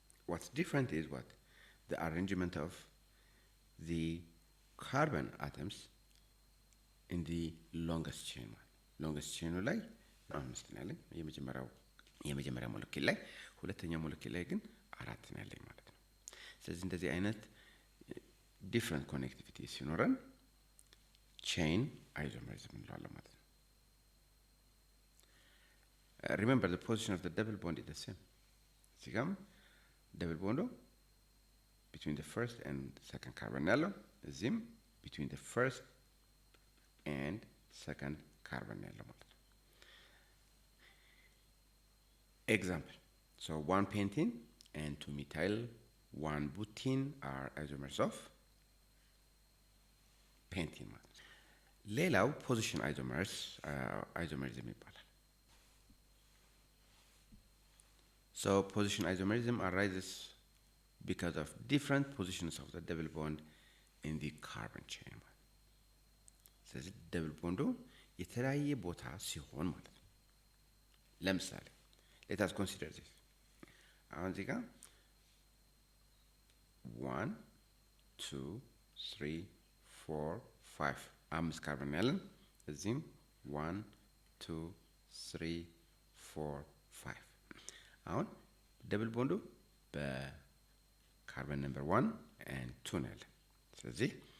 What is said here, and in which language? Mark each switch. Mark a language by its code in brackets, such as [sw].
[en] what's different is what the arrangement of the carbon atoms in the longest chain [am] ላይ 5 ነው ያለኝ የመጀመሪያው ሞለኪውል ላይ ሁለተኛው ሞለኪውል ላይ ግን 4 ነው ያለኝ ማለት ነው ስለዚህ እንደዚህ አይነት different connectivity ሲኖረን chain isomerism እንለዋለን ማለት ነው [en] remember the position of the double bond is the same. [am] እዚህ ጋም [en] double bond between the first and second carbon [am] ያለው እዚህም [en] between the first and second carbon [am] ያለው ማለት ነው። [en] Example. So 1 pentene and 2 methyl 1 butene are isomers of pentene [am] ማለት ነው። ሌላው [en] position isomerism [am] ይባላል። [en] So position isomerism arises because of different positions of the double bond in the carbon chain. [am] ስለዚህ double bond የተለያየ ቦታ ሲሆን ማለት ነው። ለምሳሌ [en] let us consider this. [am] አሁን እዚህ ጋር 1 2 3 4 5 5 ካርበን ያለን እዚህም 1 2 3 4 5 አሁን double bond በካርበን ነምበር 1 and 2 ነው ያለን ስለዚህ